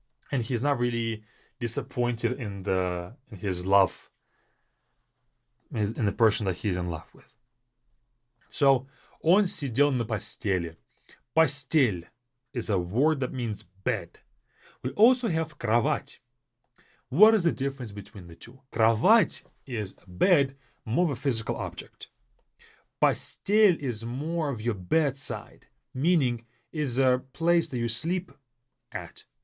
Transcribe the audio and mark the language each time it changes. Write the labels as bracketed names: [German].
[English] And he's not really disappointed in his love, in the person that he's in love with. [Russian] So, он сидел на постели. [English] Постель is a word that means bed. We also have кровать. What is the difference between the two? Кровать is a bed, more of a physical object. Постель is more of your bedside, meaning is a place that you sleep at.